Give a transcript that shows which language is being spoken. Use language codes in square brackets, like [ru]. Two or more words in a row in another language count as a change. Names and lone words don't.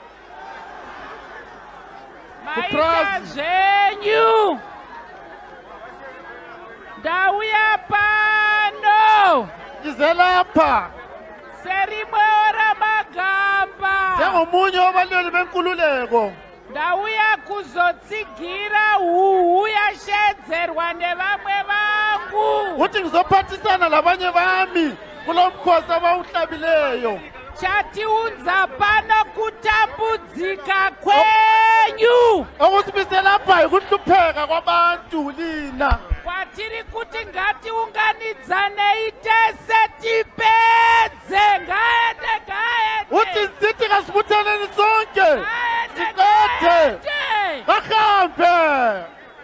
[sn] maita zvenyu ndauya pano [nd] Izelapha [sn] serimwe ramagamba [nd] njengomunye wabalweli benkululeko. [sn] ndauya kuzotsigira huhu yashedzerwa nevamwe vangu. [nd] Uthi ngizophathisana labanye bami kulo mkhosi abawuhlabileyo. [sn] Chatiunza pano kutambudzika kwenyu. [nd] Okusimise lapha ukuhlupheka kwabantu lina. [sn] Kwatiri kuti ngatiunganidzane tese tipedze. Ngaende. [nd] Uthi sithi kasibuthaneni sonke. Sikade. Ngahambe.